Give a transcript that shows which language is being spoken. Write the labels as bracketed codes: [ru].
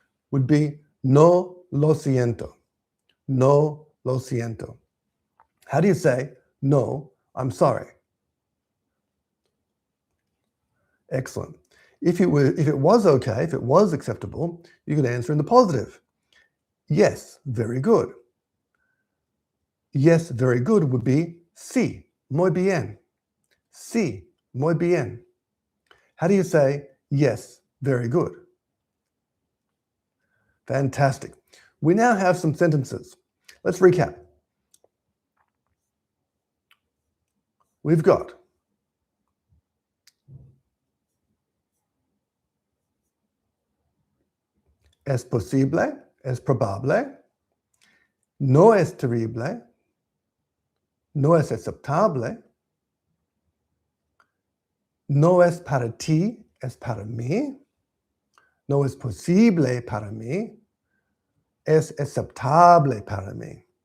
[en] Would be [es] no lo siento. No lo siento. [en] How do you say, no, I'm sorry? Excellent. If it was okay, if it was acceptable, you could answer in the positive. Yes, very good. Yes, very good would be [es] sí, muy bien. Sí, muy bien. [en] How do you say yes, very good? Fantastic. We now have some sentences. Let's recap. We've got [es] es posible, es probable, no es terrible, no es aceptable, no es para ti, es para mí, no es posible para mí, es aceptable para mí.